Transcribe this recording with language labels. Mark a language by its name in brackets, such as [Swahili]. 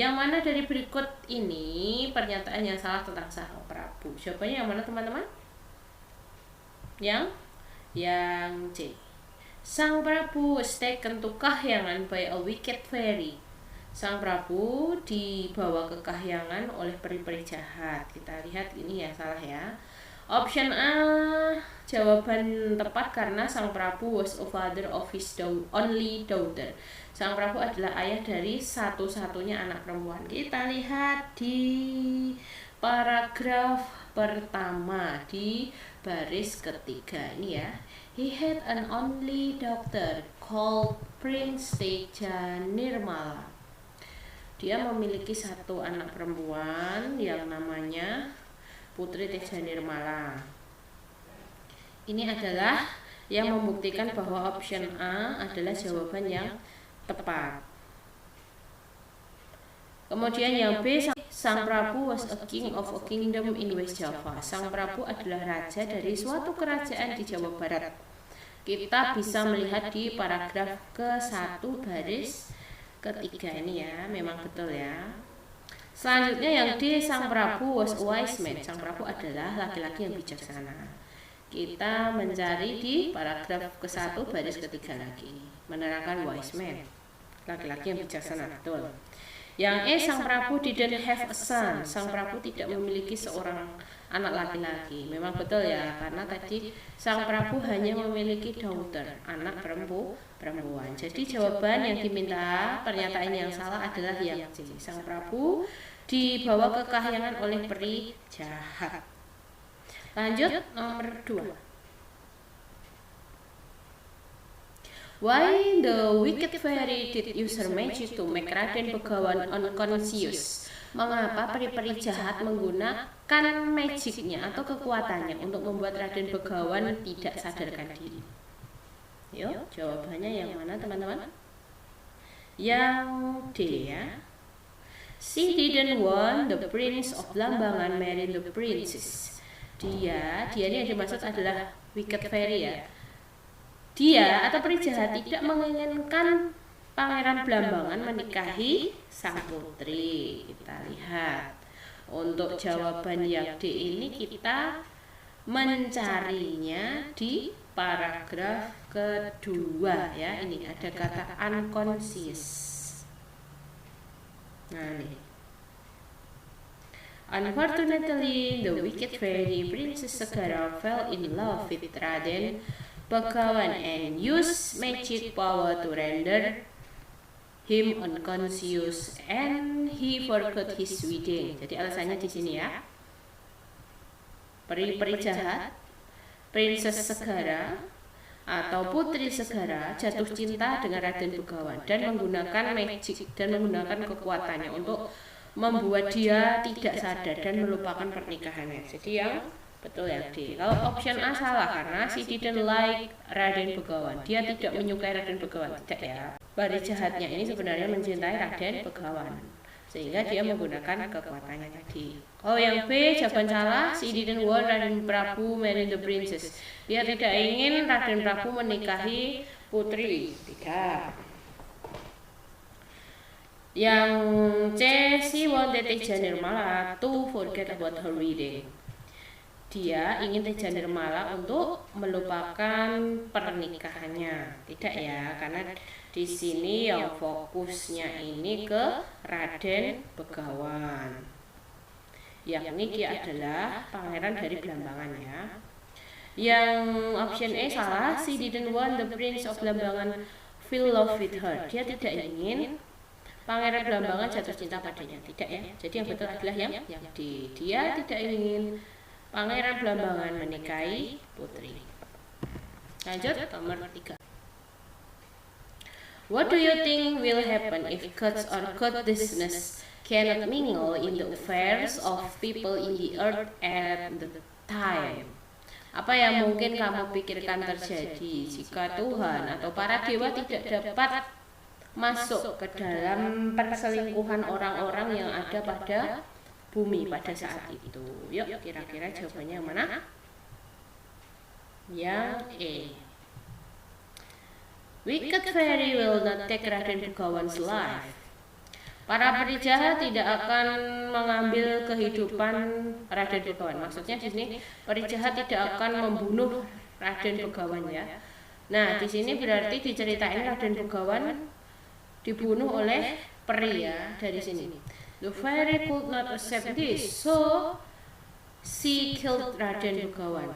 [Indonesian] Yang mana dari berikut ini pernyataan yang salah tentang Sang Prabu? Jawabannya yang mana teman-teman? Yang C. [English] Sang Prabu was taken to Kahyangan by a wicked fairy. [Indonesian] Sang Prabu dibawa ke Kahyangan oleh peri-peri jahat. Kita lihat ini ya, salah ya. [English] Option A, [Indonesian] jawaban tepat karena [English] Sang Prabu was a father of his only daughter. [Indonesian] Sang Prabu adalah ayah dari satu-satunya anak perempuan. Kita lihat di paragraf pertama di baris ketiga ini ya. [English] He had an only daughter called Prince Teja Nirmala. [Indonesian] Dia memiliki satu anak perempuan yang namanya Putri Teja Nirmala. Ini adalah yang membuktikan bahwa option A adalah jawaban yang tepat. Kemudian yang B, [English] Sang Prabu was a king of a kingdom in West Java. [Indonesian] Sang Prabu adalah raja dari suatu kerajaan di Jawa Barat. Kita bisa melihat di paragraf ke-1 baris ketiga ini ya, memang betul ya. Selanjutnya yang D, Sang Prabu [English] was a wise man. [Indonesian] Sang Prabu adalah laki-laki yang bijaksana. Kita mencari di paragraf ke-1 baris ketiga lagi, menerangkan [English] wise man, [Indonesian] laki-laki yang bijaksana, betul. [English] Yang E, Sang Prabu didn't have a son. [Indonesian] Sang Prabu tidak memiliki seorang anak laki-laki. Memang betul ya, karena tadi Sang Prabu hanya memiliki daughter, anak perempuan. Jadi jawaban yang diminta pernyataan yang salah adalah yang C. Sang Prabu dibawa ke Kahyangan oleh peri jahat. Lanjut nomor 2. [English] Why the wicked fairy did use her magic to make Raden Begawan unconscious? [Indonesian] Mengapa peri-peri jahat menggunakan magicnya atau kekuatannya untuk membuat Raden Begawan tidak sadarkan diri? Yuk, jawabannya yang mana teman-teman? Yang D ya. [English] She didn't want the prince of Blambangan marry the princess. [Indonesian] Dia ini yang dimaksud adalah wicked fairy ya. Dia atau peri jahat tidak menginginkan Pangeran Blambangan menikahi sang putri. Kita lihat. Untuk jawaban yang D ini kita mencarinya di paragraf kedua ya. Ini ada kata unconscious. [English] Nah nih, unfortunately the wicked fairy Princess Segara fell in love with Raden Begawan and used magic power to render him unconscious and he forgot his wedding. [Indonesian] Jadi alasannya di sini ya. Peri-peri jahat, Princess Segara atau Putri Segara jatuh cinta dengan Raden Begawan dan menggunakan magic dan menggunakan kekuatannya untuk membuat dia tidak sadar dan melupakan pernikahannya. Jadi yang betul ya D. Kalau option A salah karena [English] she didn't like [Indonesian] Raden Begawan. Dia tidak menyukai Raden Begawan. Tidak ya. Peri jahatnya ini sebenarnya mencintai Raden Begawan, sehingga dia menggunakan kekuatannya tadi. Oh yang B jawaban salah, [English] she didn't want Raden Prabu marry the princess. [Indonesian] Dia tidak ingin Raden Prabu menikahi putri. Tidak. [English] Yang C, she wanted Teja Nirmala to forget about her wedding. [Indonesian] Dia ingin Teja Nirmala untuk melupakan pernikahannya. Tidak ya, karena di sini yang fokusnya ini ke Raden Begawan, yakni dia adalah pangeran dari Blambangan ya. Yang option A salah, [English] she didn't want the prince of Blambangan feel love with her. [Indonesian] Dia tidak ingin pangeran Blambangan jatuh cinta padanya. Tidak ya. Jadi yang betul adalah yang D. Dia tidak ingin pangeran Blambangan menikahi putri. Lanjut nomor 3. [English] What do you think will happen if gods or goddesses cannot mingle in the affairs of people in the earth at the time? [Indonesian] Apa yang mungkin kamu pikirkan terjadi jika Tuhan atau para dewa tidak dapat masuk ke dalam perselingkuhan orang-orang yang ada pada bumi pada saat itu? Yuk, kira-kira jawabannya yang mana? Yang E. [English] Wicked fairy will not take Raden Begawan's life. [Indonesian] Para peri jahat tidak akan mengambil kehidupan Raden Begawan. Maksudnya di sini peri jahat tidak akan membunuh Raden Begawan ya. Nah, di sini berarti diceritain Raden Begawan dibunuh oleh peri ya dari sini. [English] The fairy could not accept this, so she killed Raden Begawan.